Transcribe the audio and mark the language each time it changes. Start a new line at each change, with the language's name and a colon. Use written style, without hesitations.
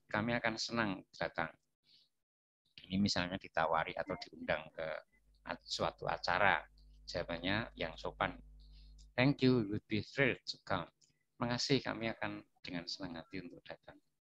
Indonesian: Kami akan senang datang. Ini misalnya ditawari atau diundang ke suatu acara. Jawabannya yang sopan.
English: Thank you, we would be thrilled to come.
Indonesian: Terima kasih, kami akan dengan senang hati untuk datang.